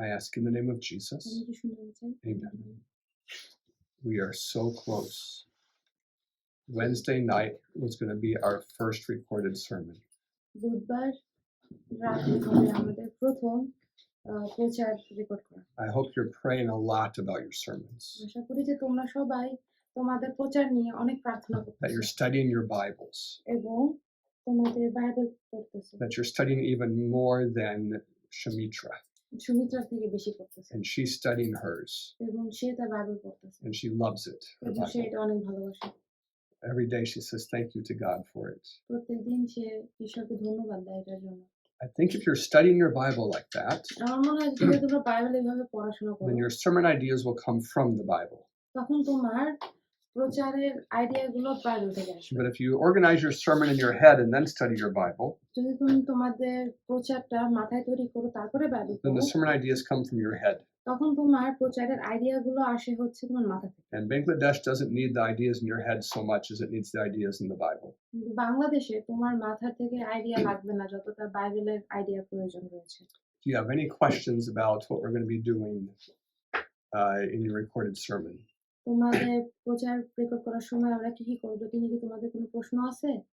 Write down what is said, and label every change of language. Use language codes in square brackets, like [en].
[en] I ask in the name of Jesus. [bn] আমি যিশুর নামে চাই। [en] Amen. We are so close. Wednesday night was going to be our first recorded sermon. [bn] বুধবার রাতে হবে আমাদের প্রথম প্রচার রেকর্ড করা। [en] I hope you're praying a lot about your sermons, [bn] আশা করি যে তোমরা সবাই তোমাদের প্রচার নিয়ে অনেক প্রার্থনা [en] that [bn] করতেছো [en] you're studying your Bibles, [bn] এবং তোমাদের Bible পড়তেছো। [en] that you're studying even more than Shamitra, [bn] সুমিত্রার থেকে বেশি পড়তেছো [en] and she's studying hers, [bn] এবং সে তার বাইবেল পড়তেছে [en] and she loves it. her [bn] এবং সে [en] Bible. [bn] এটা অনেক ভালোবাসে। [en] Every day she says thank you to God for it. [bn] প্রত্যেকদিন সে ঈশ্বরকে ধন্যবাদ দেয় এটার জন্য। [en] I think if you're studying your Bible like that, [bn] আমার মনে হয় যদি তোমরা বাইবেল এভাবে পড়াশোনা করো [en] then your sermon ideas will come from the Bible. [bn] তখন তোমার প্রচারের আইডিয়াগুলো বাইবেল থেকে আসবে। [en] But if you organize your sermon in your head and then study your Bible, [bn] যদি তুমি তোমাদের প্রচারটা মাথায় তৈরি করো তারপরে বাইবেল [en] then [bn] পড়ো [en] the sermon ideas come from your head. [bn] তখন তোমার প্রচারের আইডিয়াগুলো আসে হচ্ছে তোমার মাথা থেকে। [en] And Bangladesh doesn't need the ideas in your head so much as it needs the ideas in the Bible. [bn] কিন্তু বাংলাদেশে তোমার মাথা থেকে আইডিয়া লাগবে না যতটা বাইবেলের আইডিয়া প্রয়োজন রয়েছে। [en] Do you have any questions about what we're going to be doing in your recorded sermon? [bn] তোমাদের প্রচার রেকর্ড করার সময় আমরা কি কি করব এটা নিয়ে কি তোমাদের কোনো প্রশ্ন আছে?